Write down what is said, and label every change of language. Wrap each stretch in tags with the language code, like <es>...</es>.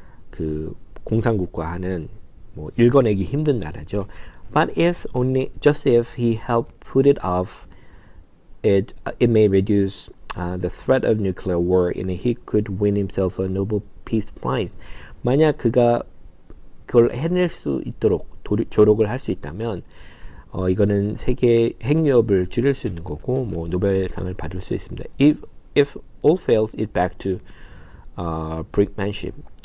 <ko>그 공산국가 하는 뭐 읽어내기 힘든 나라죠.</ko> <en>But if only just if he helped put it off, it may reduce the threat of nuclear war, and he could win himself a Nobel Peace Prize.</en> <ko>만약 그가 그걸 해낼 수 있도록 조력을 할 수 있다면 이거는 세계 핵위협을 줄일 수 있는 거고 뭐 노벨상을 받을 수 있습니다.</ko> <en>If all fails, it back to brinkmanship.</en>